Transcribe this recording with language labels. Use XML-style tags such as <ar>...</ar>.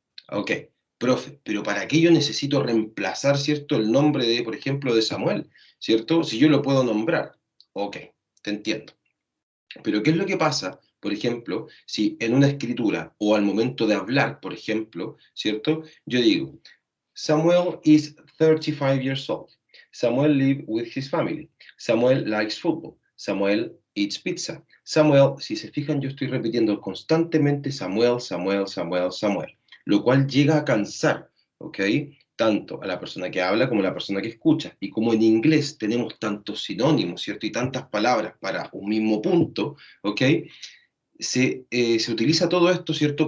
<es>Ok, profe, pero ¿para qué yo necesito reemplazar, ¿cierto? El nombre de, por ejemplo, de Samuel, ¿cierto? Si yo lo puedo nombrar. Ok, te entiendo. Pero ¿qué es lo que pasa, por ejemplo, si en una escritura o al momento de hablar, por ejemplo, ¿cierto? Yo digo,</es> <en>Samuel is 35 years old. Samuel lives with his family. Samuel likes football. Samuel eats pizza.</en> <es>Samuel, si se fijan, yo estoy repitiendo constantemente Samuel, Samuel, Samuel, Samuel, lo cual llega a cansar, ¿ok? Tanto a la persona que habla como a la persona que escucha. Y como en inglés tenemos tantos sinónimos, ¿cierto? Y tantas palabras para un mismo punto, ¿ok? Se utiliza todo esto, ¿cierto?</es>